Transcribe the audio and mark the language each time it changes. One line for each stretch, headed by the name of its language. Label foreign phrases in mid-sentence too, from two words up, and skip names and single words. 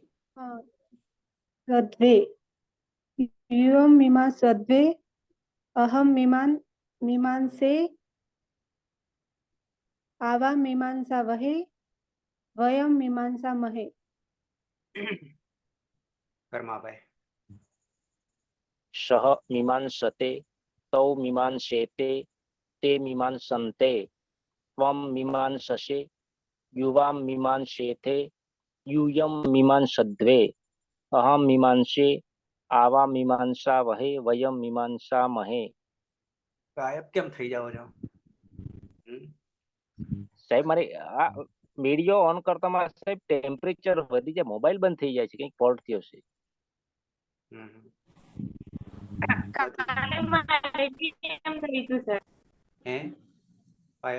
Sanskrit: સદ્વે યુયં મીમાંસદ્વે અહં મીમાંસે આવાં મીમાંસાવહે વયં મીમાંસામહે. કર્માભાઈ સહ મીમાંસતે તૌ મીમાંસેતે તે મીમાંસન્તે ત્વં મીમાંસસે યુવાં મીમાંસેથે यूयं मीमांसद्वे अहं मीमांसे आवा मीमांसावहे वयं मीमांसामहे.
Gujarati: ગાયબ કેમ થઈ જાવ છો? સાહેબ મારે આ વિડિયો ઓન કરતા મારા સાહેબ ટેમ્પરેચર વધી જાય, મોબાઈલ બંધ થઈ જાય છે, કંઈક ફોલ્ટ થયો છે. હે પાયલ